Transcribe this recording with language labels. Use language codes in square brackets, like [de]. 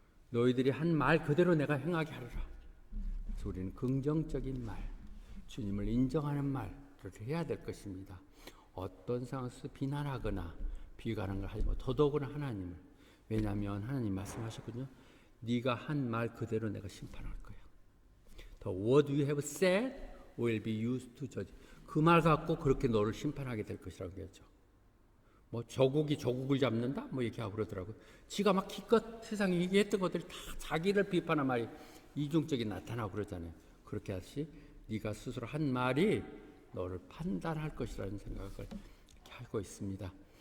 [ko] 너희들이 한 말 그대로 내가 행하게 하리라. 그래서 우리는 긍정적인 말, 주님을 인정하는 말을 해야 될 것입니다. 어떤 상황에서 비난하거나 비관하는 걸 하지 마. 더더욱이나 하나님을. 왜냐하면 하나님 말씀하셨거든요. 네가 한 말 그대로 내가 심판할 거야. [en] The word you have said will be used to judge. [ko] 그 말 갖고 그렇게 너를 심판하게 될 것이라고 그랬죠. 뭐 조국이 조국을 잡는다? 뭐 이렇게 하고 그러더라고요. 지가 막 기껏 세상에 얘기했던 것들이 다 자기를 비판한 말이 이중적이 나타나고 그러잖아요. 그렇게 하시 네가 스스로 한 말이 너를 판단할 것이라는 생각을 이렇게 하고 있습니다.